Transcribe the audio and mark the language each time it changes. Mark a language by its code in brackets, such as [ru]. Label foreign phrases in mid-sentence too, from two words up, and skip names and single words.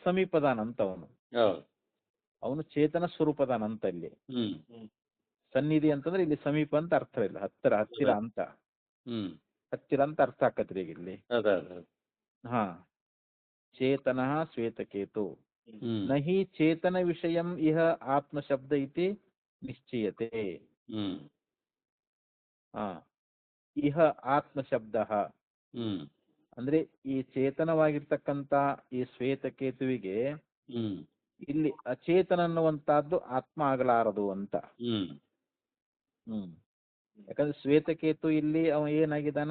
[kn] ಸಮೀಪದಾನಂತವನು, ಅವನು ಚೇತನ ಸ್ವರೂಪದಾನಂತ. ಇಲ್ಲಿ ಸನ್ನಿಧಿ ಅಂತಂದ್ರೆ ಇಲ್ಲಿ ಸಮೀಪ ಅಂತ ಅರ್ಥ ಇಲ್ಲ, ಹತ್ತಿರ ಅಂತ ಹತ್ತಿರ ಅಂತ ಅರ್ಥ ಆಕತ್ರಿ ಈಗ ಇಲ್ಲಿ. ಹಾ, ಚೇತನ ಶ್ವೇತಕೇತು. [sa] ನಹಿ ಚೇತನ ವಿಷಯಂ ಇಹ ಆತ್ಮಶಬ್ದ ಇತಿ ನಿಶ್ಚಯತೆ. ಇಹ ಆತ್ಮಶಬ್ದ [kn] ಅಂದ್ರೆ ಈ ಚೇತನವಾಗಿರ್ತಕ್ಕಂಥ ಈ ಶ್ವೇತಕೇತುವಿಗೆ ಇಲ್ಲಿ ಅಚೇತನ ಅನ್ನುವಂತಹದ್ದು ಆತ್ಮ ಆಗಲಾರದು ಅಂತ. ಯಾಕಂದ್ರೆ ಶ್ವೇತಕೇತು ಇಲ್ಲಿ ಅವ ಏನಾಗಿದ್ದಾನ?